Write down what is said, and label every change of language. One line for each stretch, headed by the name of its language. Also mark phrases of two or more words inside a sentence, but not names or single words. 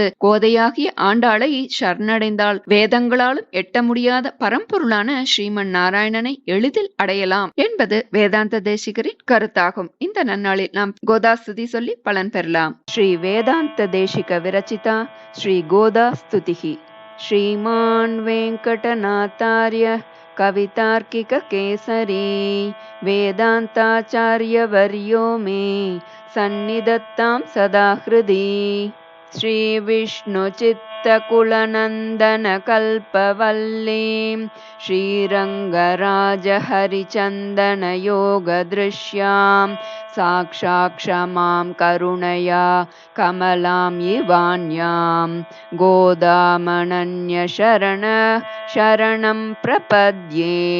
Tamil: கோதையாகிய ஆண்டாளை சரணடைந்தால் வேதங்களாலும் எட்ட முடியாத பரம்பொருளான ஸ்ரீமன் நாராயணனை எளிதில் அடையலாம் என்பது வேதாந்த தேசிகரின் கருத்தாகும். இந்த நன்னாளில் நாம் கோதாஸ்துதி சொல்லி பலன் பெறலாம்.
Sanskrit: श्री वेदान्त देशिक विरचिता श्री गोदास्तुतिः. श्रीमान् वेङ्कटनाथार्य कवितार्किककेसरी वेदान्ताचार्यवर्यो मे सन्निधत्तां सदा हृदि। श्रीविष्णुचित्तकुलनन्दनकल्पवल्लीं श्रीरङ्गराजहरिचन्दनयोगदृश्यां साक्षात् क्षमां करुणया कमलां इवान्यां गोदामनन्यशरणं प्रपद्ये।